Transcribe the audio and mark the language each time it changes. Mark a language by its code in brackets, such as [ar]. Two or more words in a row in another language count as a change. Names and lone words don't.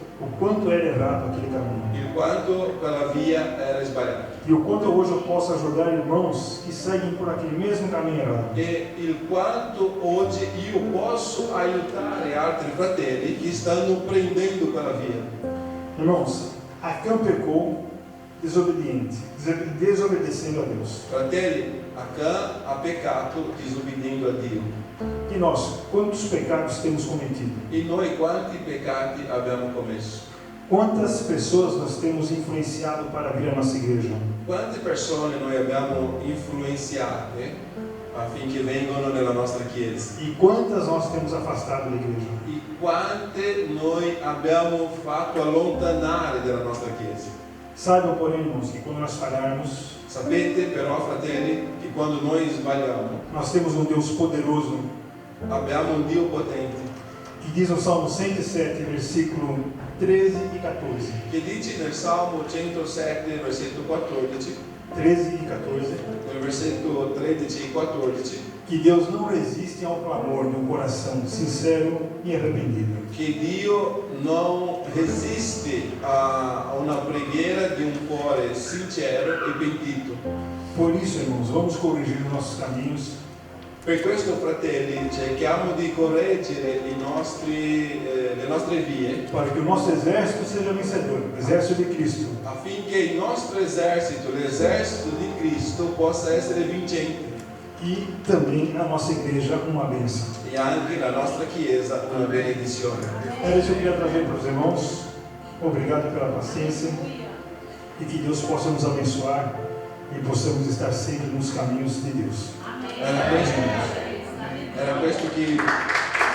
[pt] o quanto era errado aquele caminho. [it] il quanto quella via era sbagliata [pt] E o quanto hoje eu posso ajudar irmãos que seguem por aquele mesmo caminho errado. [it] e il quanto oggi io posso aiutare altri fratelli che stanno prendendo quella via. [pt] Irmãos, Acã pecou desobedecendo a Deus. [it] Fratelli, Acã ha peccato disobbediendo a Dio. [pt] E nós, quantos pecados temos cometido? [it] E noi quanti peccati abbiamo commesso? [pt] Quantas pessoas nós temos influenciado para vir à nossa igreja? [it] Quante persone noi abbiamo influenziate affinché vengano nella nostra chiesa? [pt] E quantas nós temos afastado da igreja? [it] E quante noi abbiamo fatto allontanare dalla nostra chiesa? [pt] Saibam, porém, irmãos, que quando nós falharmos, [it] Sapete però, fratelli, che quando noi sbagliamo [pt] nós temos um Deus poderoso, [it] abbiamo un Dio potente [pt] que diz no Salmo 107, versículo 13 e 14. [it] che dice nel Salmo 107, versetto 14, 13 e 14. nel versetto 13 e 14, [pt] Que Deus não resiste ao clamor de um coração sincero e arrependido. [it] che Dio non resiste a una preghiera di un cuore sincero e pentito. [pt] Por isso, irmãos, vamos corrigir os nossos caminhos. [it] Per questo, fratelli, cerchiamo di correggere le nostre vie [pt] Para que o nosso exército seja vencedor, o exército de Cristo. [it] affinché il nostro esercito, l'esercito di Cristo, possa essere vincente [pt] E também a nossa igreja uma bênção. [it] e anche la nostra Chiesa una benedizione. [pt] Era isso que eu queria trazer para os irmãos. Obrigado pela paciência. E que Deus possa nos abençoar e possamos estar sempre nos caminhos de Deus. [it] Era questo che